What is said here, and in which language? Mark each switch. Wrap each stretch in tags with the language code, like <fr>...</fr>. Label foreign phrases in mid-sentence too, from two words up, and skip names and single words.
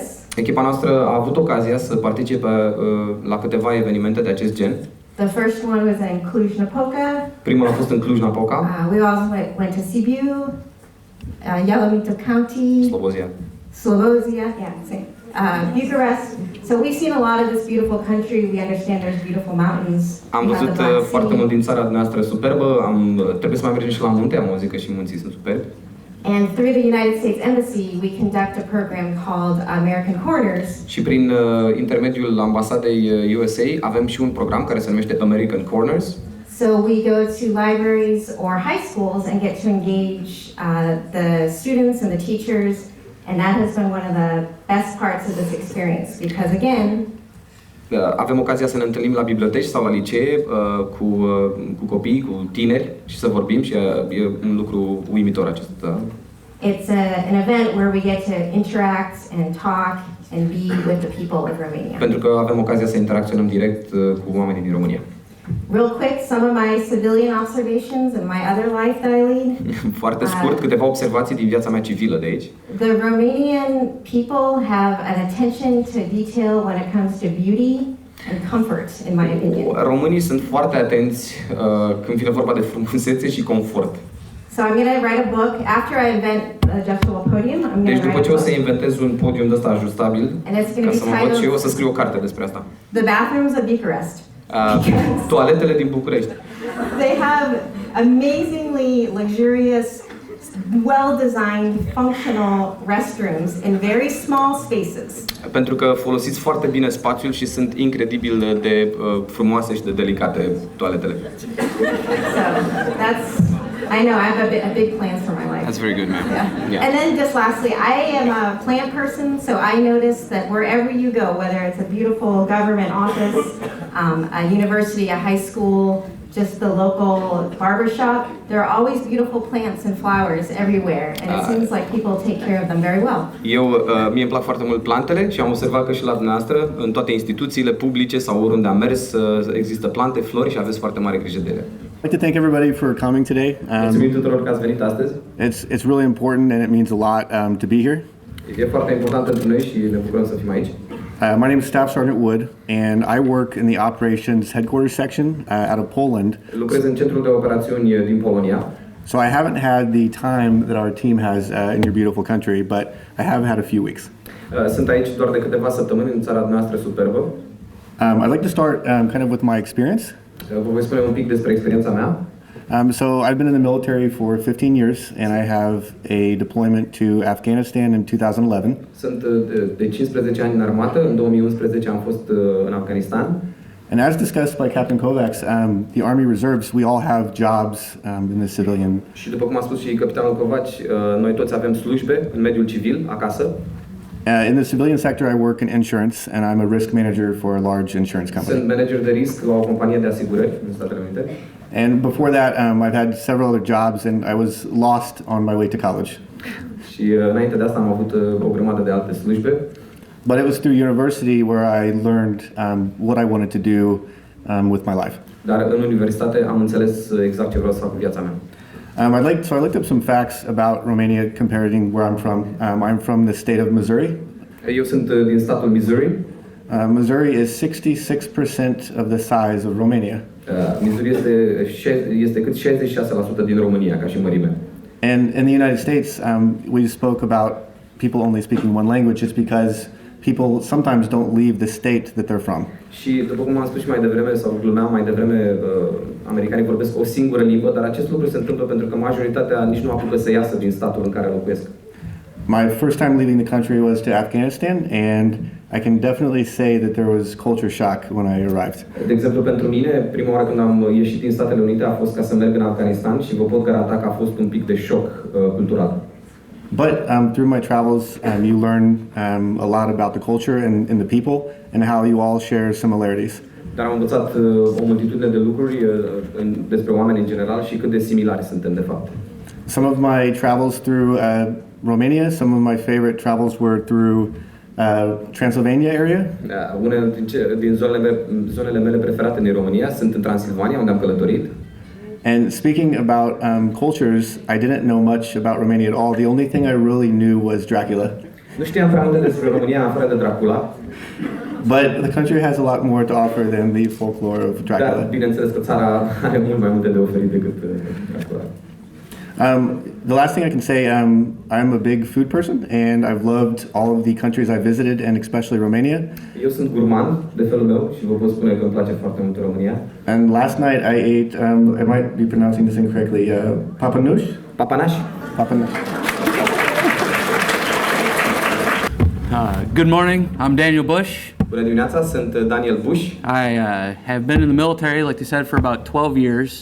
<ro>Echipa noastră a avut ocazia să participe la câteva evenimente de acest gen.</ro> <en>The first one was in Cluj-Napoca.</en> <ro>Primul a fost în Cluj-Napoca.</ro> <en>We also went to Sibiu, Yalomito County, Slobozia, yeah, same. Bucharest. So we've seen a lot of this beautiful country. We understand there's beautiful mountains.</en> <ro>Am văzut foarte mult din țara noastră superbă. Trebuie să mai mergem și la munte. Am auzit că și munții sunt superbi.</ro> <en>And through the United States Embassy, we conduct a program called American Corners.</en> <ro>Și prin intermediul ambasadei USA avem și un program care se numește American Corners.</ro> <en>So we go to libraries or high schools and get to engage the students and the teachers, and that has been one of the best parts of this experience because again,</en> <ro>avem ocazia să ne întâlnim la biblioteci sau la licee cu copii, cu tineri și să vorbim și e un lucru uimitor acesta.</ro> <en>It's an event where we get to interact and talk and be with the people of Romania.</en> <ro>Pentru că avem ocazia să interacționăm direct cu oamenii din România.</ro> <en>Real quick, some of my civilian observations in my other life that I lead.</en> <ro>Foarte scurt, câteva observații din viața mea civilă de aici.</ro> <en>The Romanian people have an attention to detail when it comes to beauty and comfort, in my opinion.</en> <ro>Românii sunt foarte atenți când vine vorba de frumusețe și confort.</ro> <en>So I'm going to write a book after I invent the adjustable podium. I'm going</en> <ro>Deci</ro> <en>to</en> <ro>după ce o să inventez un podium de ăsta ajustabil, ca să mă văd și eu, o să scriu o carte despre asta.</ro> <en>The Bathrooms of Bucharest.</en> <ro>Toaletele din București.</ro> <en>They have amazingly luxurious, well-designed, functional restrooms in very small spaces.</en> <ro>Pentru că folosiți foarte bine spațiul și sunt incredibil de frumoase și de delicate toaletele.</ro> <en>So that's, I know I have a big plans for my life. That's very good, ma'am. Yeah. And then just lastly, I am a plant person, so I notice that wherever you go, whether it's a beautiful government office, a university, a high school, just the local barbershop, there are always beautiful plants and flowers everywhere, and it seems like people take care of them very well.</en> <ro>Mie îmi plac foarte mult plantele și am observat că și la dumneavoastră, în toate instituțiile publice sau oriunde am mers, există plante, flori și aveți foarte mare grijă de ele.</ro> <en>I'd like to thank everybody for coming today.</en> <ro>Mulțumim tuturor că ați venit astăzi.</ro> <en>It's really important and it means a lot to be here.</en> <ro>E foarte important pentru noi și ne bucurăm să fim aici.</ro> <en>My name is Staff Sergeant Wood, and I work in the operations headquarters section out of Poland.</en> <ro>Lucrez în centrul de operațiuni din Polonia.</ro> <en>So I haven't had the time that our team has in your beautiful country, but I have had a few weeks.</en> <ro>Sunt aici doar de câteva săptămâni în țara noastră superbă.</ro> <en>I'd like to start kind of with my experience.</en> <ro>Vă voi spune un pic despre experiența mea.</ro> <en>So I've been in the military for 15 years, and I have a deployment to Afghanistan in 2011.</en> <ro>Sunt de 15 ani în armată. În 2011 am fost în Afganistan.</ro> <en>And as discussed by Captain Kovacs, the Army Reserves, we all have jobs in the civilian.</en> <ro>Și după cum a spus și capitanul Kovacs, noi toți avem slujbe în mediul civil, acasă.</ro> <en>In the civilian sector, I work in insurance, and I'm a risk manager for a large insurance company.</en> <ro>Sunt manager de risc la o companie de asigurări în Statele Unite.</ro> <en>And before that, I've had several other jobs, and I was lost on my way to college.</en> <ro>Și înainte de asta am avut o grămadă de alte slujbe.</ro> <en>But it was through university where I learned what I wanted to do with my life.</en> <ro>Dar în universitate am înțeles exact ce vreau să fac cu viața mea.</ro> <en>I looked up some facts about Romania comparing where I'm from. I'm from the state of Missouri.</en> <ro>Eu sunt din statul Missouri.</ro> <en>Missouri is 66% of the size of Romania.</en> <ro>Missouri este cât 66% din România ca și mărime.</ro> <en>And in the United States, we spoke about people only speaking one language just because people sometimes don't leave the state that they're from.</en> <ro>Și după cum am spus și mai devreme, sau glumeam mai devreme, americanii vorbesc o singură limbă, dar acest lucru se întâmplă pentru că majoritatea nici nu apucă să iasă din statul în care locuiesc.</ro> <en>My first time leaving the country was to Afghanistan, and I can definitely say that there was culture shock when I arrived.</en> <ro>De exemplu, pentru mine, prima oară când am ieșit din Statele Unite a fost ca să merg în Afganistan și vă pot garanta că a fost un pic de șoc cultural.</ro> <en>But through my travels, you learn a lot about the culture and the people and how you all share similarities.</en> <ro>Dar am învățat o multitudine de lucruri despre oameni în general și cât de similari suntem de fapt.</ro> <en>Some of my travels through Romania, some of my favorite travels were through Transylvania area.</en> <ro>Unele din zonele mele preferate din România sunt în Transilvania, unde am călătorit.</ro> <en>And speaking about cultures, I didn't know much about Romania at all. The only thing I really knew was Dracula.</en> <ro>Nu știam prea multe despre România afară de Dracula.</ro> <en>But the country has a lot more to offer than the folklore of Dracula.</en> <ro>Dar bineînțeles că țara are mult mai multe de oferit decât Dracula.</ro> <en>The last thing I can say, I'm a big food person, and I've loved all of the countries I visited, and especially Romania.</en> <ro>Eu sunt gurman de felul meu și vă pot spune că îmi place foarte mult România.</ro> <en>And last night I ate, I might be pronouncing this incorrectly, papanush?</en> <ro>Papanaș.</ro> <en>Papanush. Good morning, I'm Daniel Bush.</en> <ro>Bună dimineața, sunt Daniel Bush.</ro> <en>I have been in the military, like you said, for about 12 years.</en>